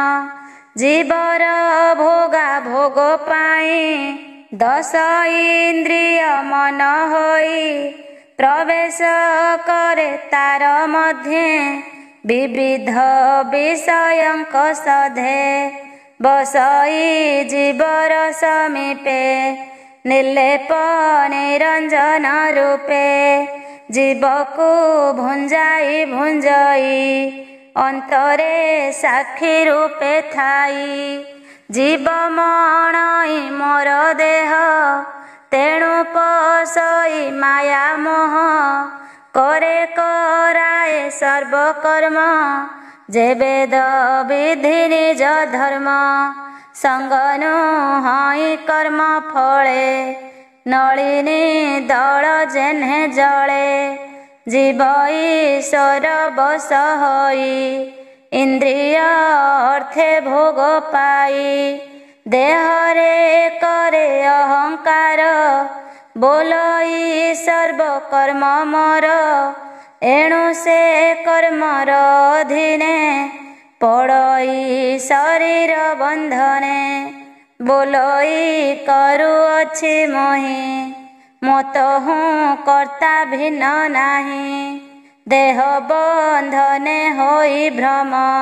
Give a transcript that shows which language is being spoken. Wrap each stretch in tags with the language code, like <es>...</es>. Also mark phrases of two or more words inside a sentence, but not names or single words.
<or>ଜୀବର ଭୋଗା ଭୋଗ ପାଇ ଦଶ ଇନ୍ଦ୍ରିୟ ମନ ହୋଇ ପ୍ରବେଶ କରେ ତାର ମଧ୍ୟ ବିବିଧ ବିଷୟଙ୍କ ସଧେ ବସଇ ଜୀବର ସମୀପେ ନିର୍ଲେପ ନିରଞ୍ଜନ ରୂପେ ଜୀବ କୁ ଭୁଞ୍ଜାଇ ଭୁଞ୍ଜଇ ଅନ୍ତରେ ସାକ୍ଷୀ ରୂପେ ଥାଇ ଜୀବ ମଣଇ ମୋର ଦେହ ତେଣୁ ପଶଇ ମାୟା ମୋହ କରେ କରାଏ ସର୍ବକର୍ମ ଯେ ବେଦ ବିଧି ନିଜ ଧର୍ମ ସଙ୍ଗନୁ ହଇ କର୍ମ ଫଳେ ନଳିନୀ ଦଳ ଯେହ୍ନେ ଜଳେ ଜୀବ ଈଶ୍ୱର ବଶ ହୋଇ ଇନ୍ଦ୍ରିୟ ଅର୍ଥେ ଭୋଗ ପାଇ ଦେହରେ କରେ ଅହଙ୍କାର ବୋଲଇ ସର୍ବ କର୍ମ ମୋର ଏଣୁ ସେ କର୍ମର ଅଧୀନେ ପଡ଼ଇ ଶରୀର ବନ୍ଧନେ ବୋଲଇ କରୁଅଛି ମୋହି ମତ ହୁଁ କର୍ତ୍ତା ଭିନ୍ନ ନାହିଁ ଦେହ ବନ୍ଧନେ ହୋଇ ଭ୍ରମ</or>